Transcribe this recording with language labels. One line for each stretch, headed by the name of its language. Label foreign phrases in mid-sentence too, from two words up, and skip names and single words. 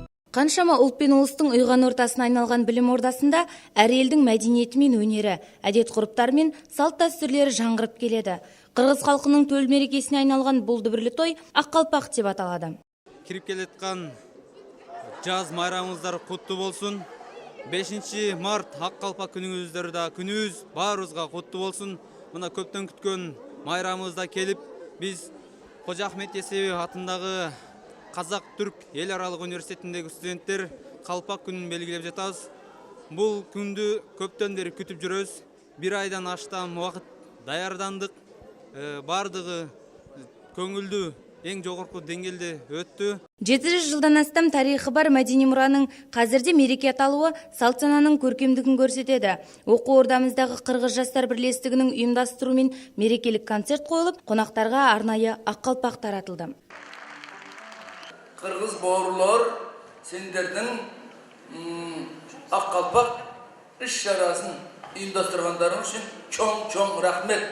Kazakh: Қаншама ұлт пен ұлыстың ұйған ортасына айналған білім ордасында әр елдің мәдениеті мен өнері, әдет-ғұрыптары мен салт-дәстүрлері жаңғырып келеді. Қырғыз халқының төл мерекесіне айналған бұл дүбірлі той Аққалпақ деп аталады.
Kyrgyz: Кирип келаткан жаз майрамыңыздар құтты болсын. 5 март Аққалпақ күнүңүздөр да күнүбүз баарыбызга құтты болсын. Мына көптөн күткөн майрамыбызда келип, биз Кожо Ахмет Есеби атындагы Қазақ-Түрк ел аралык университетиндеги студенттер Қалпақ күнүн белгилеп жатабыз. Бул күндү көптөн бери күтүп жүрөбүз. 1 айдан аштам убакыт даярдандык. Бардыгы көңүлдүү, эң жогорку деңгээлде өттү.
Kazakh: 700 жылдан астам тарихы бар мәдени мұраның қазірде мереке аталуы салт сананың көркемдігін көрсетеді. Оқу ордамыздағы Қырғыз жастар бірлестігінің ұйымдастыруымен мерекелік концерт қойылып, қонақтарға арнайы аққалпақ таратылды. Қырғыз бауырлар, сендердің Аққалпақ іс-шарасын ұйымдастырғандарың үшін
Kyrgyz: чоң рахмет.